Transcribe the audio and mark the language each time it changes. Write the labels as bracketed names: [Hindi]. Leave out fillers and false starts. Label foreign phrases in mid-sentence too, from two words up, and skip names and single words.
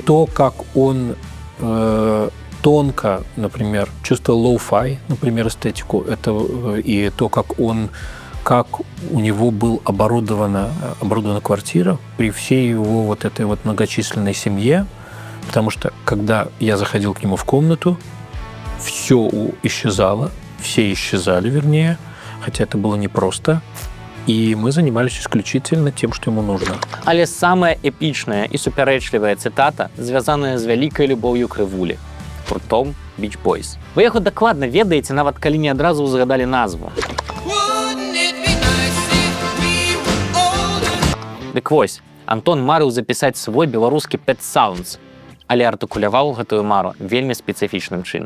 [Russian] То, как он тонко, например, чувствовал лоу-фай, например, эстетику, это, и то, как у него был оборудована квартира при всей его вот этой вот многочисленной семье. Потому что, когда я заходил к нему в комнату, все исчезало, все исчезали, вернее, хотя это было непросто, и мы занимались исключительно тем, что ему нужно. [Belarusian] Але самая эпічная і супярэчлівая цытата звязаная з вялікай любоўю Крывулі – гуртом Beach Boys. Вы яго дакладна ведаеце, нават калі не адразу ўзгадалі назву. Дык вось, Антон марыў запісаць свой беларускі Pet Sounds, але артыкуляваў гэтую мару вельмі спецыфічным чынам.